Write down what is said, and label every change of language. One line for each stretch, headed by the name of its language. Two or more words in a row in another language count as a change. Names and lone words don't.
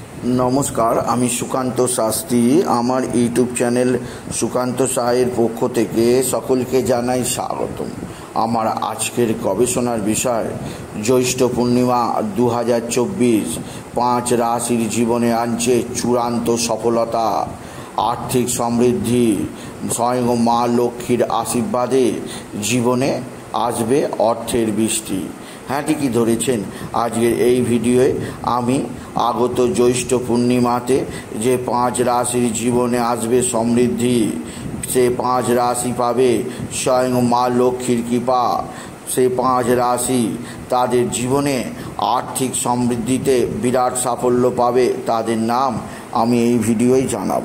Bangla: নমস্কার আমি সুকান্ত শাস্ত্রী আমার ইউটিউব চ্যানেল সুকান্ত সাহের পক্ষ থেকে সকলকে জানাই স্বাগতম। আমার আজকের গবেষণার বিষয় জ্যৈষ্ঠ পূর্ণিমা 2024 পাঁচ রাশির জীবনে আনছে চূড়ান্ত সফলতা আর্থিক সমৃদ্ধি স্বয়ং মা লক্ষ্মীর আশীর্বাদে জীবনে আসবে অর্থের বৃষ্টি। হ্যাঁ ঠিকই ধরেছেন। আজকের এই ভিডিওয়ে আমি আগত জ্যৈষ্ঠ পূর্ণিমাতে যে পাঁচ রাশির জীবনে আসবে সমৃদ্ধি, সে পাঁচ রাশি পাবে স্বয়ং মা লক্ষ্মীর কৃপা। সে পাঁচ রাশি তাদের জীবনে আর্থিক সমৃদ্ধিতে বিরাট সাফল্য পাবে, তাদের নাম আমি এই ভিডিওয় জানাবো।